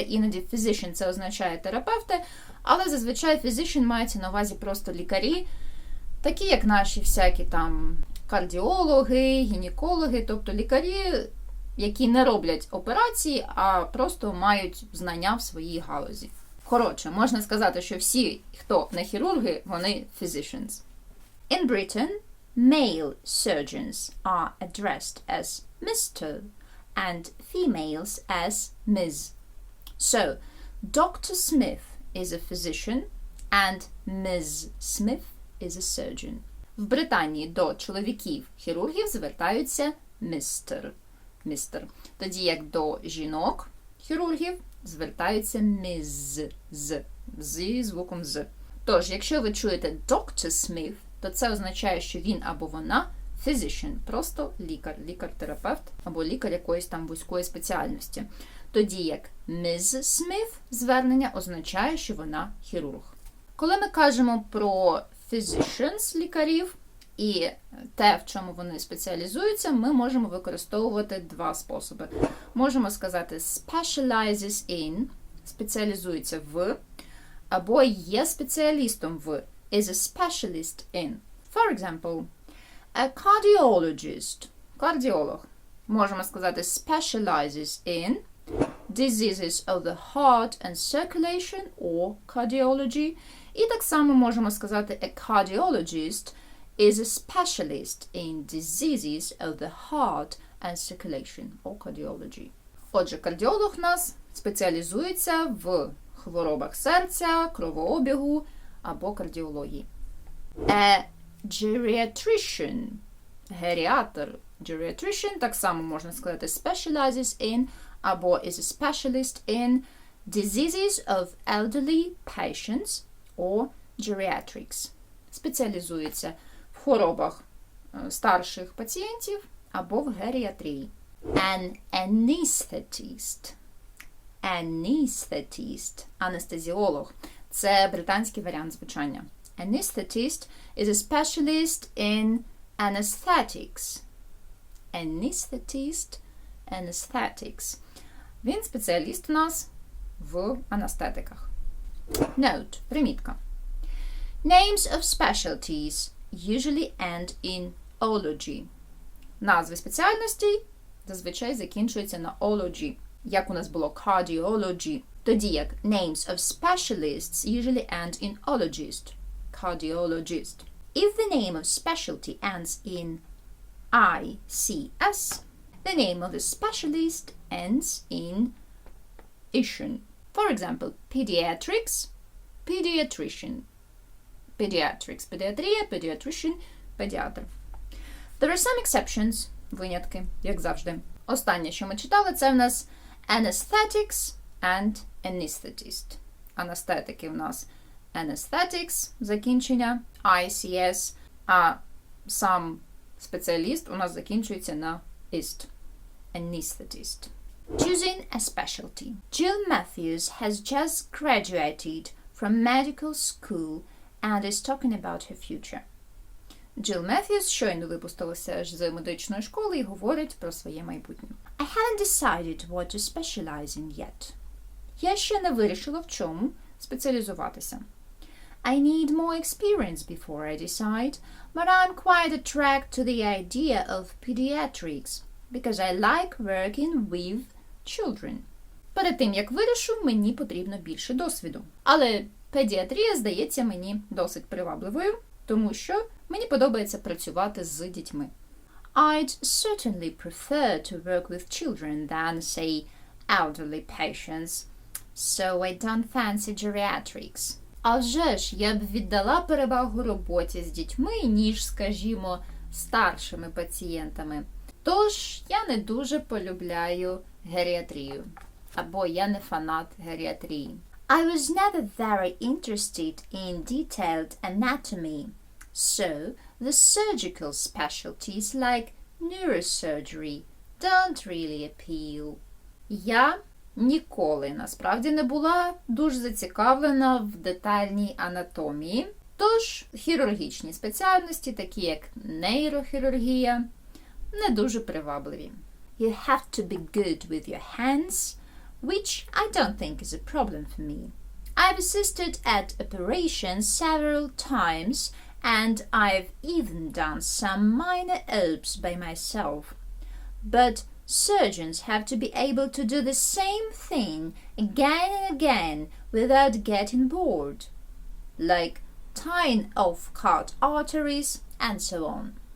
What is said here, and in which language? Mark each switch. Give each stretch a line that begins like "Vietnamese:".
Ukrainian: Іноді physician – це означає терапевти, але зазвичай physician мається на увазі просто лікарі, такі як наші всякі там кардіологи, гінекологи, тобто лікарі, які не роблять операції, а просто мають знання в своїй галузі. Коротше, можна сказати, що всі, хто не хірурги, вони physicians.
English: In Britain, male surgeons are addressed as Mr. and females as Ms. So, Dr. Smith is a physician and Ms. Smith is a surgeon.
Ukrainian: В Британії до чоловіків-хірургів звертаються містер. Тоді як до жінок-хірургів звертаються міз, зі звуком з. Тож, якщо ви чуєте Dr. Smith, то це означає, що він або вона physician, просто лікар, лікар-терапевт, або лікар якоїсь там вузької спеціальності. Тоді як Ms. Smith звернення означає, що вона хірург. Коли ми кажемо про physicians, лікарів, і те, в чому вони спеціалізуються, ми можемо використовувати два способи. Можемо сказати
English: specializes in,
Ukrainian: спеціалізується в, або є спеціалістом в,
English: is a specialist in. For example, a cardiologist,
Ukrainian: кардіолог, можемо сказати
English: specializes in diseases of the heart and circulation or cardiology.
Ukrainian: І так само можемо сказати
English: a cardiologist is a specialist in diseases of the heart and circulation or cardiology.
Ukrainian: Отже, кардіолог у нас спеціалізується в хворобах серця, кровообігу або кардіології.
English: A geriatrician, геріатр, geriatrician,
Ukrainian: так само можна сказати
English: specializes in або is a specialist in diseases of elderly patients or geriatrics. Спеціалізується в хворобах старших пацієнтів або в геріатрії. An anesthetist. Anesthetist. Анестезіолог.
Ukrainian: Це британський варіант звучання.
English: Anesthetist is a specialist in anesthetics. Anesthetist, anesthetics.
Ukrainian: Він спеціаліст у нас в анестетиках.
English: Note. Примітка. Names of specialties usually end in ology.
Ukrainian: Назви спеціальностей зазвичай закінчуються на ology, як у нас було cardiology. Тоді як
English: names of specialists usually end in ologist, cardiologist. If the name of specialty ends in ICS, the name of the specialist ends in tion. For example, pediatrics, pediatrician. Pediatrics, педіатрія, pediatrician, педіатр. There are some exceptions,
Ukrainian: винятки, як завжди. Останнє, що ми читали, це в нас
English: anesthetics and anesthetist.
Ukrainian: Анестетики в нас anesthetics, закінчення, ICS, а сам спеціаліст у нас закінчується на ist.
English: Anesthetist. Choosing a specialty. Jill Matthews has just graduated from medical school and is talking about her future.
Ukrainian: Jill Matthews щойно випустилася з медичної школи і говорить про своє майбутнє.
English: I haven't decided what to specialize in yet.
Ukrainian: Я ще не вирішила, в чому спеціалізуватися.
English: I need more experience before I decide, but I'm quite attracted to the idea of pediatrics, because I like working with children.
Ukrainian: Перед тим, як вирішу, мені потрібно більше досвіду. Але педіатрія здається мені досить привабливою, тому що мені подобається працювати з дітьми.
English: I'd certainly prefer to work with children than, say, elderly patients, so I don't fancy geriatrics.
Ukrainian: А вже ж, я б віддала перевагу роботі з дітьми, ніж, скажімо, старшими пацієнтами. Тож, я не дуже полюбляю геріатрію. Або я не фанат геріатрії.
English: I was never very interested in detailed anatomy. So, the surgical specialties like neurosurgery don't really appeal.
Ukrainian: Я ніколи, насправді, не була дуже зацікавлена в детальній анатомії. Тож, хірургічні спеціальності, такі як нейрохірургія, не дуже привабливі.
English: You have to be good with your hands, which I don't think is a problem for me. I've assisted at operations several times, and I've even done some minor opes by myself. But surgeons have to be able to do the same thing again and again without getting bored, like tying off cut arteries and so on.